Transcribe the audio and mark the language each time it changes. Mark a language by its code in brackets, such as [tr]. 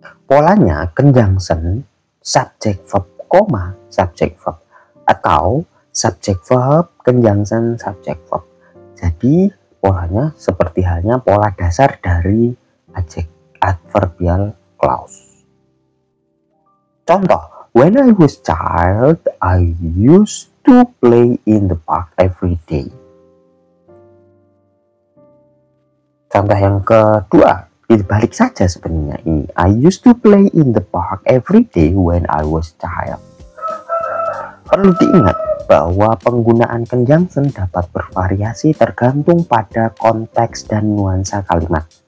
[id] Polanya conjunction subject verb, subject verb atau subject verb conjunction subject verb. Jadi polanya seperti halnya pola dasar dari adverbial clause. Contoh, [en] when I was child, I used to play in the park every day. [id] Contoh yang kedua, dibalik saja sebenarnya ini. [en] I used to play in the park every day when I was child. [id] Perlu diingat bahwa penggunaan conjunction dapat bervariasi tergantung pada konteks dan nuansa kalimat.